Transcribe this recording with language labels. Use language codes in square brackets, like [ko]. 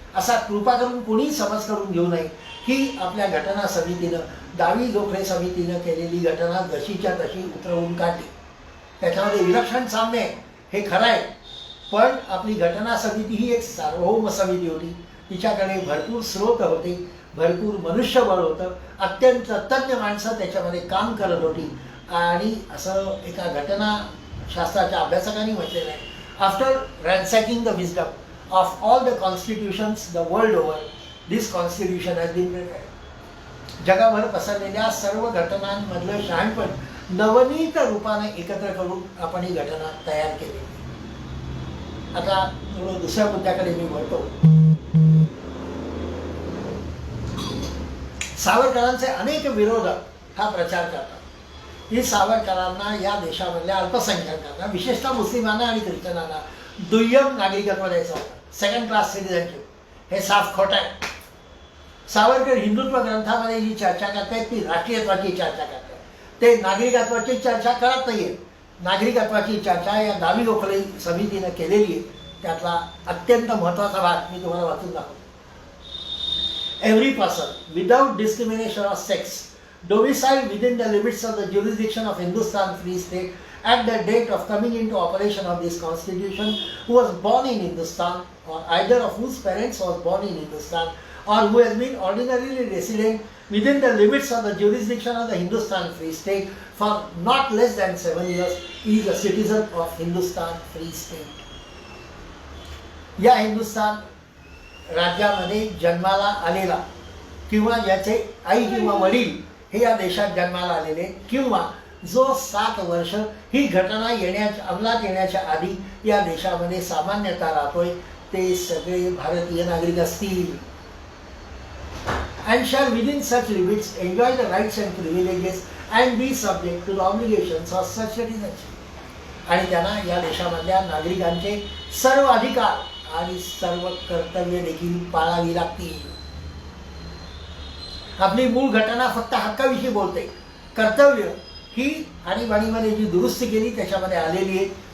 [mr] असा कृपा करून कोणी समज करून घेऊ नये ही आपल्या घटना समितीनं, दावी गोखले समितीनं केलेली घटना जशीच्या तशी उतरवून काढली. त्याच्यामध्ये विलक्षण साम्य आहे, हे खरं आहे. पण आपली घटना समिती ही एक सार्वभौम समिती होती. तिच्याकडे भरपूर स्रोत होते, भरपूर मनुष्यबळ होतं, अत्यंत तज्ज्ञ माणसं त्याच्यामध्ये काम करत होती. आणि असं एका घटनाशास्त्राच्या अभ्यासकांनी म्हटलेलं आहे, [en] After ransacking the wisdom of all the constitutions the world over, this constitution has been prepared. [mr] जगाभर पसरलेल्या सर्व घटनांमधलं शहाणपण नवनीत रूपाने एकत्र करून आपण ही घटना तयार केली. आता थोडं दुसऱ्या मुद्द्याकडे मी वळतो. सावरकरांचे अनेक विरोधक हा प्रचार करतात की सावरकरांना या देशामधल्या अल्पसंख्याकांना, विशेषतः मुस्लिमांना आणि ख्रिश्चनांना दुय्यम नागरिकत्व द्यायचं होतं, [en] Second class citizenship. [mr] हे साफ खोटं आहे. सावरकर हिंदुत्व ग्रंथामध्ये जी चर्चा करतायत ती राष्ट्रीयत्वाची चर्चा करतात, ते नागरिकत्वाची चर्चा करत नाहीये. नागरिकत्वाची चर्चा या दावी गोखले समितीनं केलेली आहे. त्यातला अत्यंत महत्त्वाचा भाग मी तुम्हाला वाचून दाखवतो. [en] Every person without discrimination of sex domiciled within the limits of the jurisdiction of Hindustan Free State at the date of coming into operation of this constitution, who was born in Hindustan or either of whose parents was born in Hindustan or who has been ordinarily resident within the limits of the jurisdiction of the Hindustan Free State for not less than 7 years is a citizen of Hindustan Free State. [mr] या हिंदुस्तान राज्यामध्ये जन्माला आलेला किंवा ज्याचे आई किंवा वडील हे या देशात जन्माला आलेले किंवा जो 7 वर्ष ही घटना अंमलात येण्याच्या आधी या देशामध्ये सामान्यतः राहतोय, ते सगळे भारतीय नागरिक असतील. [en] and shall within such limits enjoy the rights and privileges and be subject to the obligations of such citizenship. [mr] आणि त्यांना या देशामधल्या नागरिकांचे सर्व अधिकार आणि सर्व कर्तव्य देखील पाळावी लागतील. आपली मूळ घटना फक्त हक्काविषयी बोलते. कर्तव्य ही आणीबाणीमध्ये जी दुरुस्ती केली त्याच्यामध्ये आलेली आहे.